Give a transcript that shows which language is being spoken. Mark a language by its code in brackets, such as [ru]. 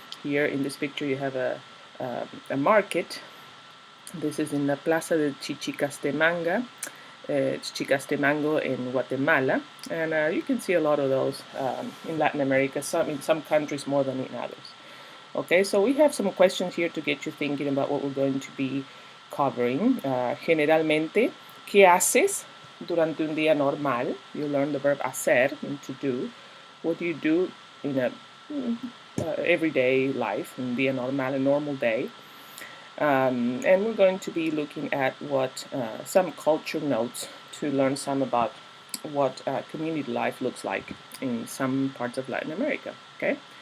[en] Here in this picture, you have a market. This is in the Plaza de Chichicastenango, Chichicastenango in Guatemala, and you can see a lot of those in Latin America, in some countries more than in others. Okay, so we have some questions here to get you thinking about what we're going to be covering. [es] Generalmente, ¿qué haces durante un día normal? [en] You learn the verb hacer, to do. What do you do in a everyday life, [es] un día normal, [en] a normal day? And we're going to be looking at what some culture notes to learn some about what community life looks like in some parts of Latin America. Okay.